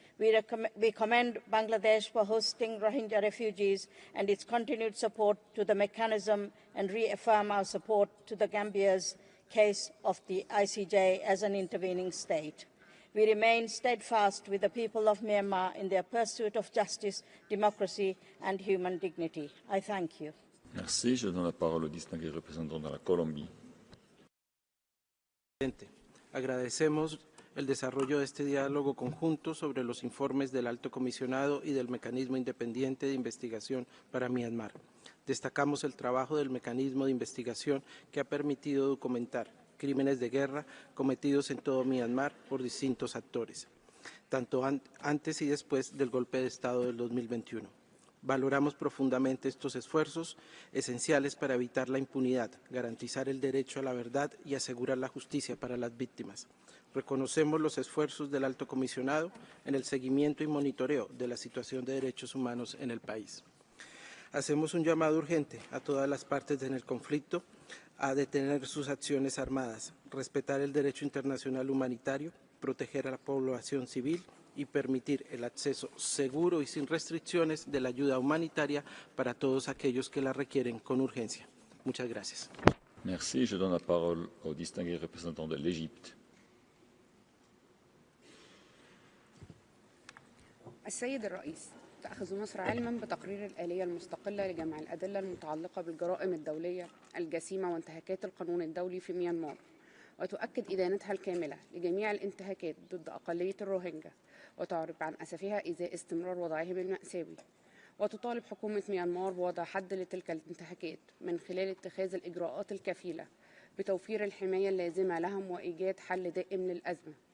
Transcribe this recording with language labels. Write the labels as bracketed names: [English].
[English] We commend Bangladesh for hosting Rohingya refugees and its continued support to the mechanism and reaffirm our support to the Gambia's case of the ICJ as an intervening state. We remain steadfast with the people of Myanmar in their pursuit of justice, democracy and human dignity. I thank you. [French] Merci. Je donne la parole au distingué représentant de la Colombie. [Spanish] Agradecemos el desarrollo de este diálogo conjunto sobre los informes del Alto Comisionado y del Mecanismo Independiente de Investigación para Myanmar. Destacamos el trabajo del mecanismo de investigación que ha permitido documentar crímenes de guerra cometidos en todo Myanmar por distintos actores, tanto antes y después del golpe de Estado del 2021. Valoramos profundamente estos esfuerzos esenciales para evitar la impunidad, garantizar el derecho a la verdad y asegurar la justicia para las víctimas. Reconocemos los esfuerzos del Alto Comisionado en el seguimiento y monitoreo de la situación de derechos humanos en el país. Hacemos un llamado urgente a todas las partes en el conflicto a detener sus acciones armadas, respetar el derecho internacional humanitario, proteger a la población civil y permitir el acceso seguro y sin restricciones de la ayuda humanitaria para todos aquellos que la requieren con urgencia. Muchas gracias. [French] Merci. Je donne la parole au distingué représentant de l'Égypte. [Arabic] السيد الرئيس، تأخذ مصر علما بتقرير الآلية المستقلة لجمع الأدلة المتعلقة بالجرائم الدولية الجسيمة وانتهاكات القانون الدولي في ميانمار، وتؤكد إدانتها الكاملة لجميع الانتهاكات ضد أقلية الروهينجا، وتعرب عن أسفها إزاء استمرار وضعهم المأساوي، وتطالب حكومة ميانمار بوضع حد لتلك الانتهاكات من خلال اتخاذ الإجراءات الكفيلة بتوفير الحماية اللازمة لهم وإيجاد حل دائم للأزمة.